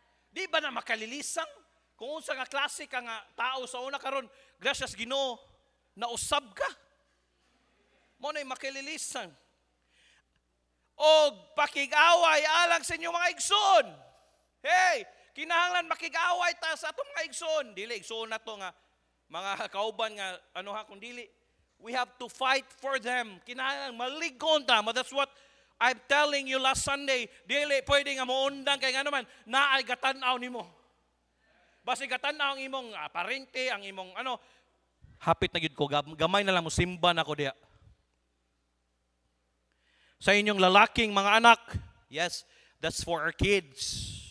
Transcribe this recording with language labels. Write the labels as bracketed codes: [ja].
[ceb] Di ba na makalilisang? Kung unsa nga klase ka nga tao sa una karon, gracias Ginoo, nausab ka. Mo nay makalilisang. Og pakig-away alang sa inyong mga igsoon. Hey, kinahanglan makig-away ta sa atong mga igsoon. Dili igsoon na to nga mga kauban nga kung dili. [en] We have to fight for them. [ceb] Kinahanglan maligon ta. [en] That's what I'm telling you last Sunday. [ceb] Dili pwede nga moundang kay nga naman naay gatan-aw nimo. Basi gatan-aw ang imong parente, ang imong hapit na gid ko, gamay na lang mo simba na ko diya. Sa inyong lalaking mga anak, yes, [en] that's for our kids.